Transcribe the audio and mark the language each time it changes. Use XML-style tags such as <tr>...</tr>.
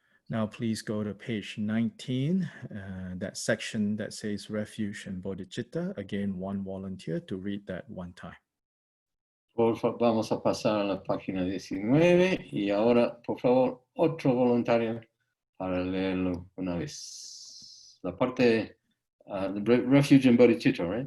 <en>Now please go to page 19, that section that says refuge and bodhicitta. Again, one volunteer to read that one time.</en> <es>Por favor, vamos a pasar a la página 19 y ahora, por favor, otro voluntario para leerlo una vez. La parte,</es> <en>refuge and bodhicitta, right?</en>